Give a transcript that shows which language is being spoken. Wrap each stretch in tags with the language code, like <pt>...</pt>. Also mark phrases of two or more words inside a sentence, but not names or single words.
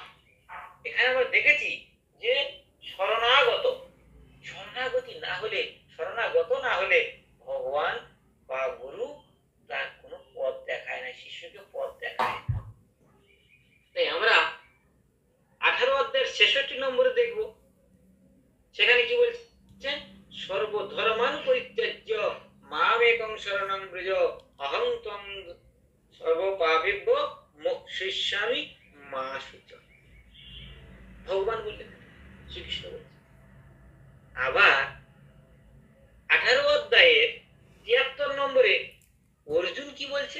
<bn>এখানে আমরা দেখেছি যে শরণাগত না হলে ভগবান বা গুরু তার কোনো পথ দেখায় না, শিষ্যকে পথ দেখায় না। তাই আমরা 18 অধ্যায়ের 66 নম্বরে দেখব, সেখানে কি বলছেন?</bn> <sa>সর্বধর্মান পরিত্যাজ্য মামেকং শরণং ব্রজ অহং ত্বং সর্বপাপেভ্যো মোক্ষয়িষ্যামি মা শুচঃ।</sa> <bn>ভগবান বললেন, শ্রীকৃষ্ণ বলছেন। আবার 18 অধ্যায়ের 73 নম্বরে অর্জুন কি বলছে?</bn>